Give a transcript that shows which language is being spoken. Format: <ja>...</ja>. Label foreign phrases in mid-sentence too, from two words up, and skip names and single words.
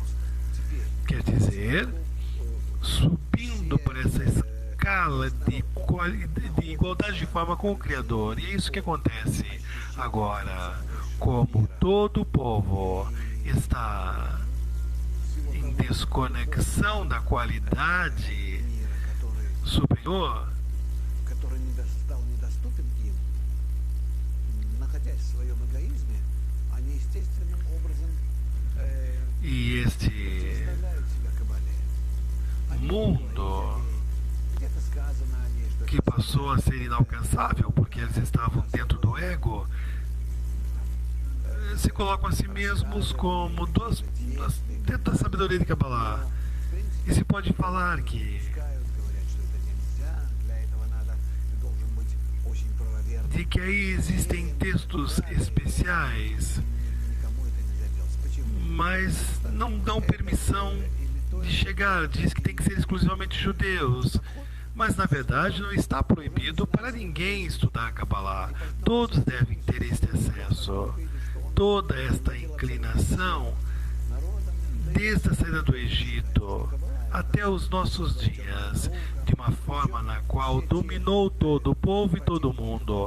<pt>Quer dizer, subindo por essa escala de igualdade de forma com o Criador. E é isso que acontece agora. Como todo o povo está em desconexão da qualidade superior,</pt> <ru>Который стал недоступен им, находясь в своем эгоизме, они естественным образом</ru> <pt>e este</pt> <ru>представляют себя Кабале.</ru> <pt>mundo</pt> <ru>Где-то сказано о ней, что</ru> <pt>que passou a ser inalcançável porque eles estavam dentro do ego, se colocam a si mesmos como dentro da sabedoria de Kabbalah. E se pode falar que</pt> <ru>говорят, что это нельзя, для этого надо, ты должен быть очень правоверным,</ru> <pt>de que aí existem textos especiais,</pt> <ru>никому это нельзя делать. Почему?</ru> <pt>mas não dão permissão de chegar, diz que tem que ser exclusivamente judeus. Mas na verdade não está proibido para ninguém estudar Kabbalah. Todos devem ter este acesso. Toda esta inclinação, desde a saída do Egito até os nossos dias, de uma forma na qual dominou todo o povo e todo o mundo.</pt>